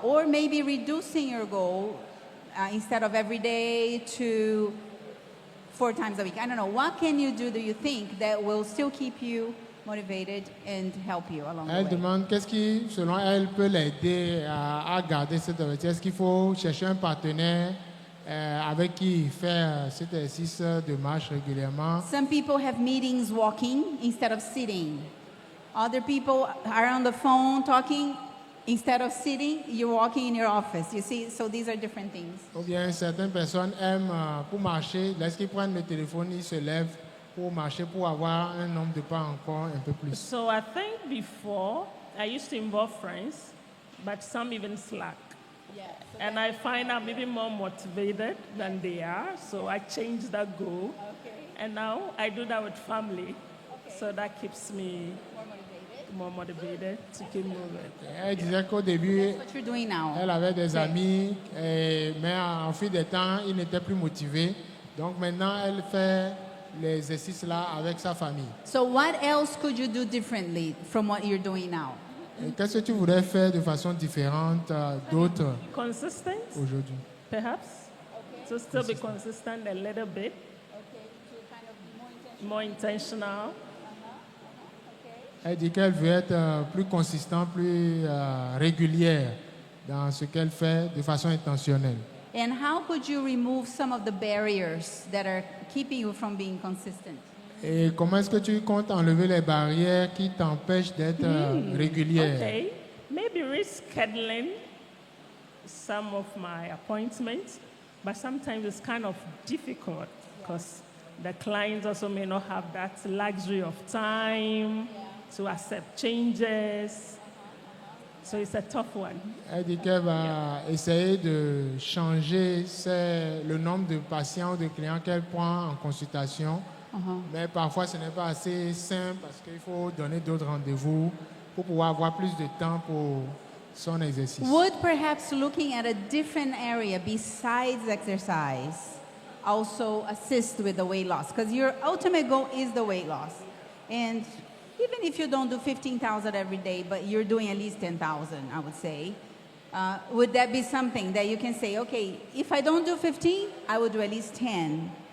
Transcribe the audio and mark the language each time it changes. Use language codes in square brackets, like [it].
[en] Or maybe reducing your goal instead of every day to 4 times a week. I don't know. What can you do you think that will still keep you motivated and help you along [fr] elle [en] the way? [fr] demande qu'est-ce qui, selon elle, peut l'aider à garder cet objectif. Est-ce qu'il faut chercher un partenaire avec qui il fait cet exercice de marche régulièrement. [en] Some people have meetings walking instead of sitting. Other people are on the phone talking. Instead of sitting, you're walking in your office. You see, so these are different things. [fr] Ou bien certaines personnes aiment pour marcher, lorsqu'ils prennent le téléphone, ils se lèvent pour marcher, pour avoir un nombre de pas encore un peu plus. [en] So I think before, I used to involve friends, but some even slack. And I find I'm even more motivated than they are, so I changed that goal. And now I do that with family, so that keeps me more motivated to keep moving. [fr] Elle disait qu'au début, [en] What you're doing now. [fr] elle avait des amis, mais en fil des temps, ils n'étaient plus motivés. Donc maintenant, elle fait les exercices là avec sa famille. [en] So what else could you do differently from what you're doing now? [fr] Et qu'est-ce que tu voudrais faire de façon différente d'autres [en] Consistent, [fr] aujourd'hui? [en] perhaps. To still be consistent a little bit. More intentional. [fr] Elle dit qu'elle veut être plus consistante, plus régulière dans ce qu'elle fait de façon intentionnelle. [en] And how could you remove some of the barriers that are keeping you from being consistent? [fr] Et comment est-ce que tu comptes enlever les barrières qui t'empêchent d'être régulière? [en] Okay, maybe rescheduling some of my appointments, but sometimes it's kind of difficult because the clients also may not have that luxury of time to accept changes. So it's a tough one. [fr] Elle dit qu'elle va essayer de changer le nombre de patients ou de clients qu'elle prend en consultation. Mais parfois, ce n'est pas assez simple parce qu'il faut donner d'autres rendez-vous pour pouvoir avoir plus de temps pour son exercice. [en] Would perhaps looking at a different area besides exercise also assist with the weight loss? Because your ultimate goal is the weight loss. And even if you don't do 15,000 every day, but you're doing at least 10,000, I would say, would that be something that you can say, okay, if I don't do 15, I would do at least 10.